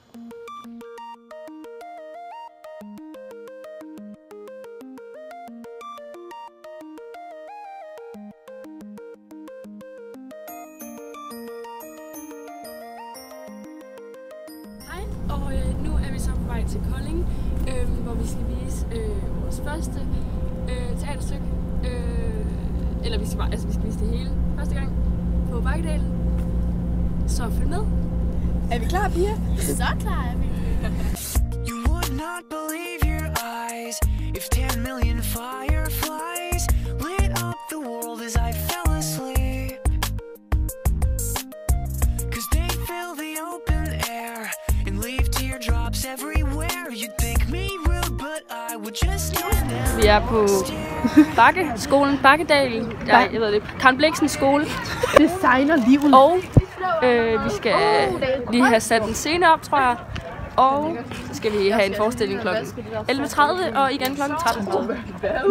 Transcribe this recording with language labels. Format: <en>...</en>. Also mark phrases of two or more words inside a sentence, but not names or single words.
<da>Hej, og nu er vi så på vej til Kolding, hvor vi skal vise vores første teaterstykke. Eller vi skal vise det hele første gang på Bakkedalen. Så følg med. Er vi klar, piger? Så klar er vi.</da> <en>You would not believe your eyes if 10 million fireflies lit up the world as I fell asleep. 'Cause they fill the open air and leave teardrops everywhere. You'd think me rude, but I would just stand there.</en> <da>Vi er på skolen Bakkedalen. Jeg ved det. Karen Bliksens skole. Designer livet. Og vi skal lige have sat en scene op, tror jeg. Og så skal vi have en forestilling kl. 11:30 og igen kl. 13:30.</da>